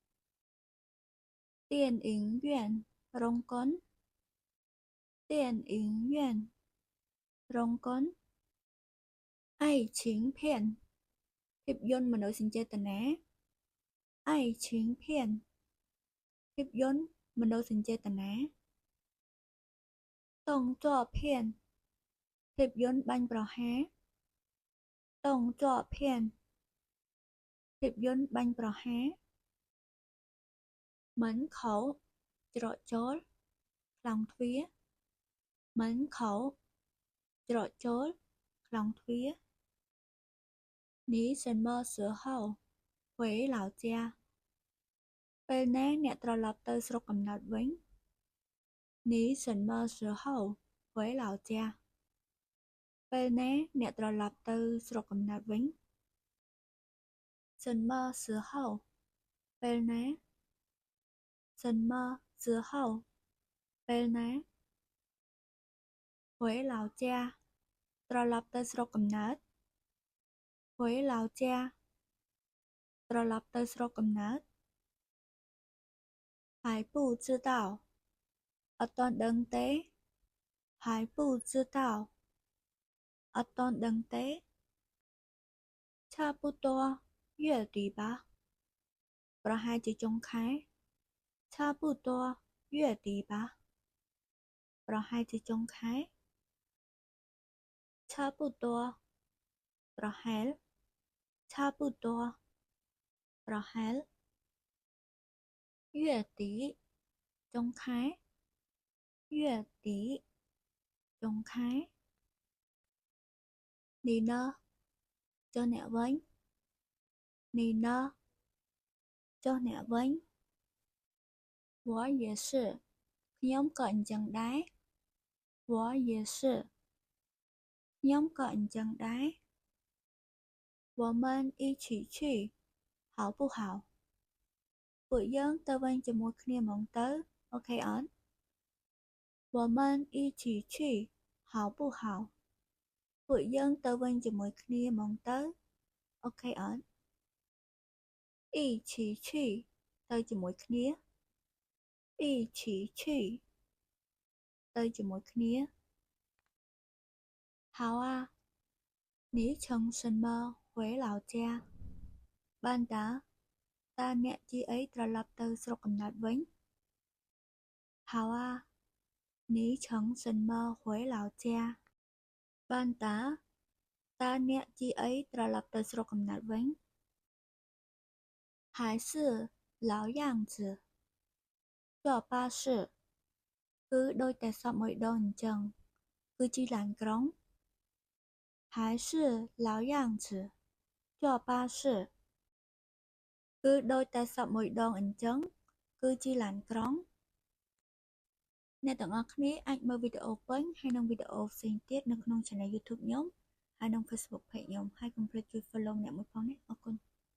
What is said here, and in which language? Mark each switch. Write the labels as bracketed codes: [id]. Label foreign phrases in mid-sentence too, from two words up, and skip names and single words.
[zh] 电影院 [km] រោងកុន [zh] 电影院 [km] រោងកុន [zh] 爱情片 [km] ភាពយន្តមនោសញ្ចេតនា [zh] 爱情片 [km] ភាពយន្តមនោសញ្ចេតនា [zh] 动作片 [km] ភាពយន្តបាញ់ប្រហារ [zh] 动作片 [km] ភាពយន្តបាញ់ប្រហារ [zh] 门口 [km] ច្រកចូលខ្លងទ្វារ [zh] 门口 [km] ច្រកចូលខ្លងទ្វារ [zh] 你什么时候回老家 [km] ពេលណាអ្នកត្រឡប់ទៅស្រុកកំណើតវិញ [zh] 你什么时候回老家 [km] ពេលណាអ្នកត្រឡប់ទៅស្រុកកំណើតវិញ [zh] 什么时候 [km] ពេលណា [zh] 什么时候 [km] ពេលណា [zh] 回老家 [km] ត្រឡប់ទៅស្រុកកំណើត [zh] 回老家 [km] ត្រឡប់ទៅស្រុកកំណើត [zh] 还不知道 [km] អត់ទាន់ដឹងទេ [zh] 还不知道 [km] អត់ទាន់ដឹងទេ [zh] 差不多月底吧 [km] ប្រហែលជាចុងខែ [zh] 差不多月底吧 [km] ប្រហែលជាចុងខែ [zh] 差不多 [km] ប្រហែល [zh] 差不多 [km] ប្រហែល [zh] 月底 [km] ចុងខែ [zh] 月底 [km] ចុងខែ [zh] 你呢 [km] ចុះអ្នកវិញ [zh] 你呢 [km] ចុះអ្នកវិញ [zh] 我也是 [km] ខ្ញុំក៏អញ្ចឹងដែរ [zh] 我也是 [km] ខ្ញុំក៏អញ្ចឹងដែរ [zh] 我们一起去好不好 [km] ពួកយើងទៅវិញជាមួយគ្នាហ្មងទៅអូខេអត់ [zh] 我们一起去好不好 [km] ពួកយើងទៅវិញជាមួយគ្នាហ្មងទៅអូខេអត់ [zh] 一起去 [km] ទៅជាមួយគ្នា [zh] 一起去 [km] ទៅជាមួយគ្នា [zh] 好啊你从什么回老家 [km] បានតាអ្នកជាអីត្រឡប់ទៅស្រុកកំណើតវិញ [zh] 好啊你从什么回老家 [km] បានតាអ្នកជាអីត្រឡប់ទៅស្រុកកំណើតវិញ [zh] 还是老样子坐巴士 [km] គឺដូចតែសពមួយដងអញ្ចឹងគឺ ជិះឡានក្រុង [zh] 还是老样子坐巴士 [km] គឺដូចតែសពមួយដងអញ្ចឹងគឺជិះឡានក្រុងអ្នកទាំងអស់គ្នាអាចមើលវីដេអូពេញហើយនិងវីដេអូផ្សេងទៀតនៅក្នុង Channel YouTube ខ្ញុំហើយនិង Facebook Page ខ្ញុំហើយកុំភ្លេចជួយ Follow អ្នកមួយផងណាអរគុណ